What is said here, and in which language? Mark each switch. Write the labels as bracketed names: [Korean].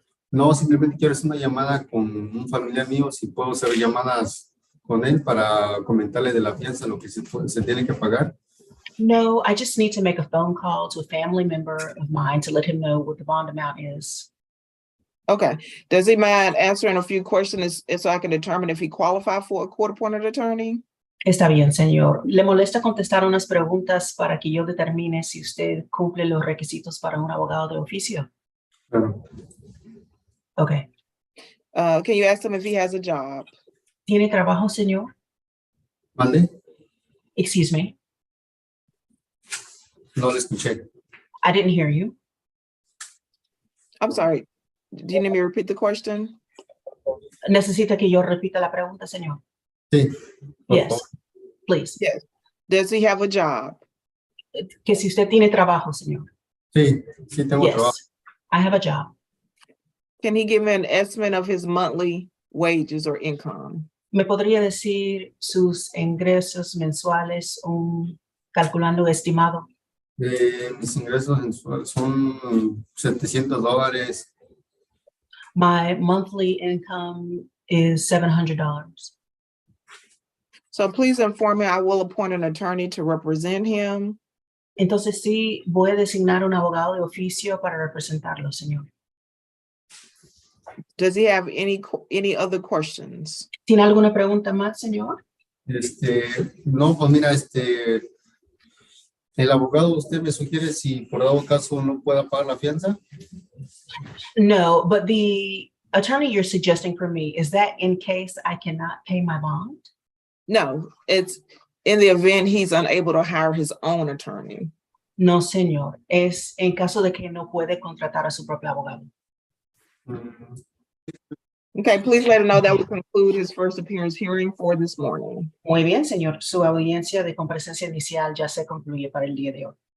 [Spanish] No, simplemente quiero hacer una llamada con un familiar mío, si puedo hacer llamadas con él para comentarle de la fianza, lo que se tiene que pagar. [English] No, I just need to make a phone call to a family member of mine to let him know what the bond amount is. Okay, does he mind answering a few questions so I can determine if he qualifies for a court-appointed attorney? [Spanish] Está bien, señor. ¿Le molesta contestar unas preguntas para que yo determine si usted cumple los requisitos para un abogado de oficio? Claro. [English] Okay. Can you ask him if he has a job? [Spanish] ¿Tiene trabajo, señor? ¿Mande? [English] Excuse me. [Spanish] No le escuché. [English] I didn't hear you. I'm sorry. Do you need me to repeat the question? [Spanish] ¿Necesita que yo repita la pregunta, señor? Sí. [English] Yes. please. Yes. Does he have a job? [Spanish] Que si usted tiene trabajo, señor. Sí, sí tengo trabajo. [English] Yes, I have a job. Can he give me an estimate of his monthly wages or income? [Spanish] ¿Me podría decir sus ingresos mensuales, calculando estimado? Mis ingresos mensuales son $700. [English] My monthly income is $700. So please inform me, I will appoint an attorney to represent him. [Spanish] Entonces sí, voy a designar un abogado de oficio para representarlo, señor. [English] Does he have any other questions? [Spanish] ¿Tiene alguna pregunta más, señor? No, pues mira, el abogado, usted me sugiere si por dado caso no pueda pagar la fianza. [English] No, but the attorney you're suggesting for me, is that in case I cannot pay my bond? No, it's in the event he's unable to hire his own attorney. [Spanish] No, señor. Es en caso de que no puede contratar a su propio abogado. [English] Okay, please let him know that will conclude his first appearance hearing for this morning. [Spanish] Muy bien, señor. Su audiencia de comparecencia inicial ya se concluye para el día de hoy.